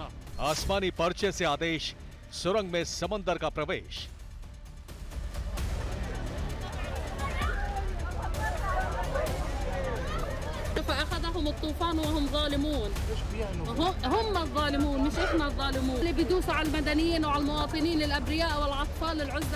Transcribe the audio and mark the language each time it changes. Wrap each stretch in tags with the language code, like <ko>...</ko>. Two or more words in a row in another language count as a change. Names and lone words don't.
<hi>आसमानी पर्चे से आदेश, सुरंग में समंदर का प्रवेश।</hi> <ar>فأخذهم الطوفان وهم ظالمون. هم الظالمون مش احنا الظالمون اللي بيدوسوا على المدنيين وعلى المواطنين الأبرياء والأطفال العزل.</ar>